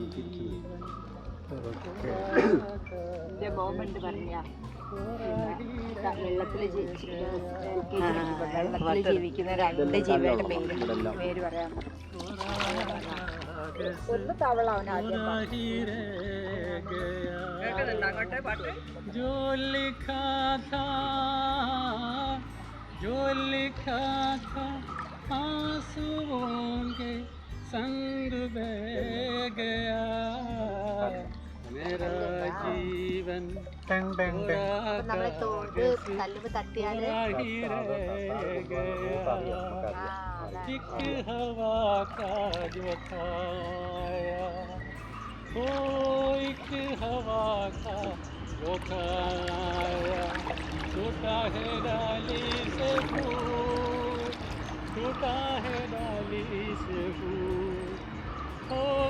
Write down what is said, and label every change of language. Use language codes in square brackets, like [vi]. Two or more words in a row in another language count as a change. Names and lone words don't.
[ml] വെള്ളത്തിൽ ജീവിക്കുന്ന രണ്ട് ജീവികളുടെ പേര് പറയാം. ഒന്ന് തവള അവൻ ആദ്യം [hi] संग बह गया मेरा जीवन [ml] നമ്മളെ തോട് കല്ലുമ്പ് തട്ടിയാല് [hi] एक हवा का जो खाया ओ एक हवा का जो खाया टूटा है डाली से फूल टूटा है डाली से फूल हो